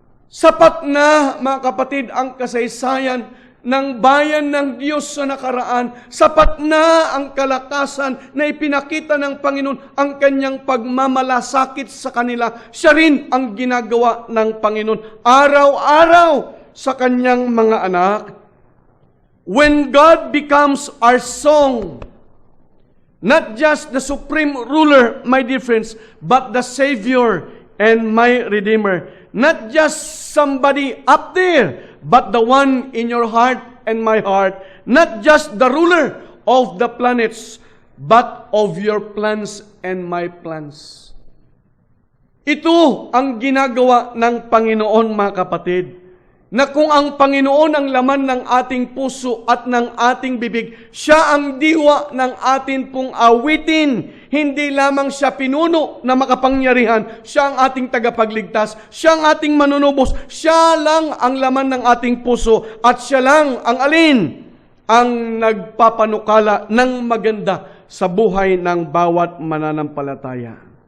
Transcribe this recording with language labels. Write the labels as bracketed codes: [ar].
[tl] Sapat na, mga kapatid, ang kasaysayan ng bayan ng Diyos sa nakaraan. Sapat na ang kalakasan na ipinakita ng Panginoon, ang kanyang pagmamalasakit sa kanila. Siya rin ang ginagawa ng Panginoon araw-araw sa kanyang mga anak. [en] When God becomes our song, not just the supreme ruler, my dear friends, but the Savior and my Redeemer. Not just somebody up there, but the one in your heart and my heart. Not just the ruler of the planets, but of your plans and my plans. [tl] Ito ang ginagawa ng Panginoon, mga kapatid, na kung ang Panginoon ang laman ng ating puso at ng ating bibig, siya ang diwa ng atin pong awitin. Hindi lamang siya pinuno na makapangyarihan, siya ang ating tagapagligtas, siya ang ating manunubos, siya lang ang laman ng ating puso, at siya lang ang ang nagpapanukala ng maganda sa buhay ng bawat mananampalataya.